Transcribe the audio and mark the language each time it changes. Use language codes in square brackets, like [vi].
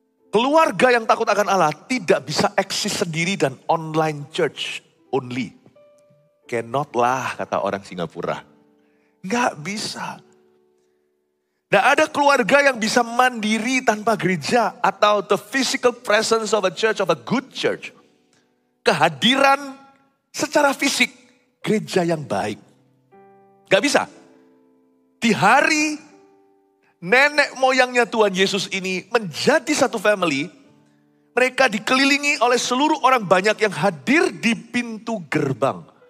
[id] Keluarga yang takut akan Allah tidak bisa eksis sendiri dan [en] online church only. Cannot lah [id] kata orang Singapura. Nggak bisa. Nggak ada keluarga yang bisa mandiri tanpa gereja. [en] Atau the physical presence of a church, of a good church. [id] Kehadiran secara fisik gereja yang baik. Gak bisa. Di hari nenek moyangnya Tuhan Yesus ini menjadi satu family. Mereka dikelilingi oleh seluruh orang banyak yang hadir di pintu gerbang.